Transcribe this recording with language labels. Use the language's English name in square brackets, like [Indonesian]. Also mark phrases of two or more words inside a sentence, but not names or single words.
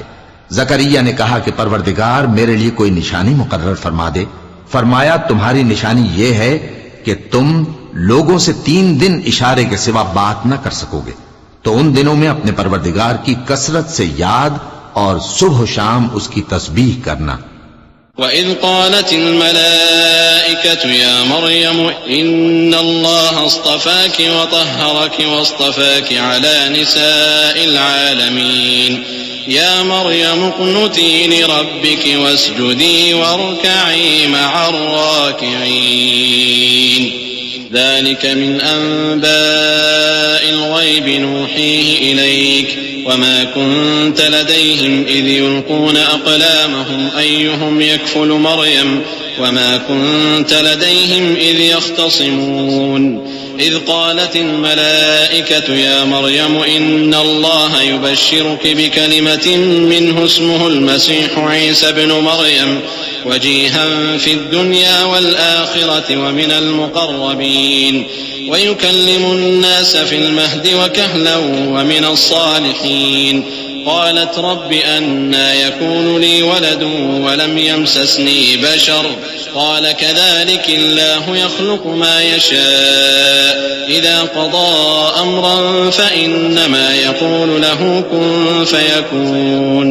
[Urdu] زکریا نے کہا کہ پروردگار میرے لیے کوئی نشانی مقرر فرما دے. فرمایا، تمہاری نشانی یہ ہے کہ تم لوگوں سے 3 دن اشارے کے سوا بات نہ کر سکو گے، تو ان دنوں میں اپنے پروردگار کی کثرت سے یاد اور صبح شام اس کی تسبیح کرنا. [Arabic] وإذ قالت الملائكة يا مريم إن الله اصطفاك وطهرك واصطفاك على نساء العالمين يا مريم اقنتي لربك واسجدي واركعي مع الراكعين ذلك من أنباء الغيب نوحيه إليك وما كنت لديهم إذ يلقون أقلامهم أيهم يكفل مريم وما كنت لديهم إذ يختصمون إذ قالت الملائكة يا مريم إن الله يبشرك بكلمة منه اسمه المسيح عيسى ابن مريم وجيها في الدنيا والآخرة ومن المقربين ويكلم الناس في المهد وكهلا ومن الصالحين قالت رب أنى يكون لي ولد ولم يمسسني بشر قال كذلك الله يخلق ما يشاء إذا قضى أمرا فإنما يقول له كن فيكون.